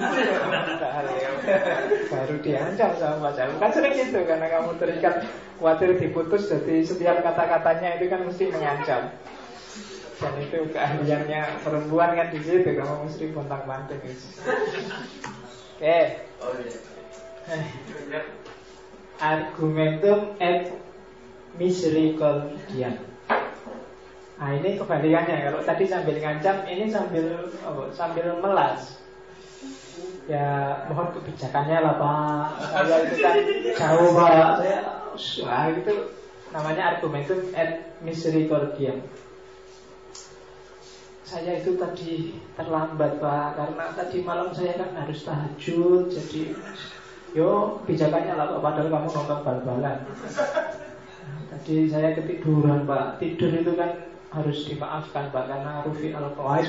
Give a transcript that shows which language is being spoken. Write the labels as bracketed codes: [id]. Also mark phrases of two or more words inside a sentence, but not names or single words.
[id] Baru diancam sama pacar. Kan sering gitu karena kamu terikat khawatir diputus, jadi setiap kata-katanya itu kan mesti mengancam. Dan itu keahliannya perempuan kan di situ, kamu mesti kontak banding. Oke. [la] Argumentum et misericordiam. [id] Ini kebalikannya. Kalau tadi sambil ngancam, ini sambil melas. Ya mohon kebijakannya lah Pak. Saya itu kan jauh Pak. Saya itu namanya [la] argumentum et misericordiam. [id] Saya itu tadi terlambat Pak, karena tadi malam saya kan harus tahajud. Jadi kebijakannya lah Pak. Padahal kamu nonton bal-balan. Tadi saya ketiduran Pak. Tidur itu kan harus dimaafkan Pak, karena [ar] رفع القواعد.